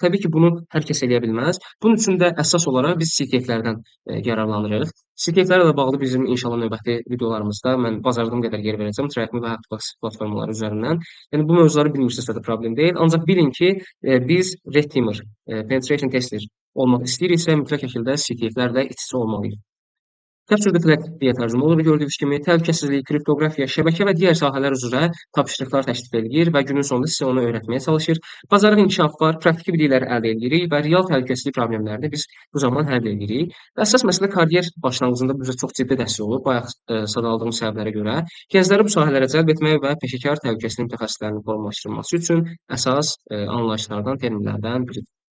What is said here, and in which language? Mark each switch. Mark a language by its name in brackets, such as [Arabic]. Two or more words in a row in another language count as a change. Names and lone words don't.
[Azerbaijani] Təbii ki, bunu hər kəs eləyə bilməz. Bunun üçün də əsas olaraq biz CTF-lərdən yararlanırıq. CTF-lərlə bağlı bizim inşallah növbəti videolarımızda mən bacardığım qədər yer verəcəm Trackme və Hapbox platformaları üzərindən. Yəni bu mövzuları bilmirsinizsə də problem deyil. Ancaq bilin ki, biz [English] Red Teamer, penetration tester [Azerbaijani] olmaq istəyiriksə, mütləq şəkildə CTF-lərlə iç-içə olmalıyıq. [English] Capture the Flag [Azerbaijani] deyə tərcümə olunur gördüyünüz kimi. Təhlükəsizlik, kriptoqrafiya, şəbəkə və digər sahələr üzrə tapşırıqlar təklif edir və günün sonunda sizə onu öyrətməyə çalışır. Bacarıq inkişafı var, praktiki biliklər əldə edirik və real təhlükəsizlik problemlərini biz bu zaman həll edirik. Və əsas məsələ karyer başlanğıcında bizə çox ciddi dəstək olur. Bayaq sadaladığım səbəblərə görə gəncləri bu sahələrə cəlb etmək və peşəkar təhlükəsizlik mütəxəssislərinin formalaşdırılması üçün əsas anlayışlardan, terminlərdən biridir.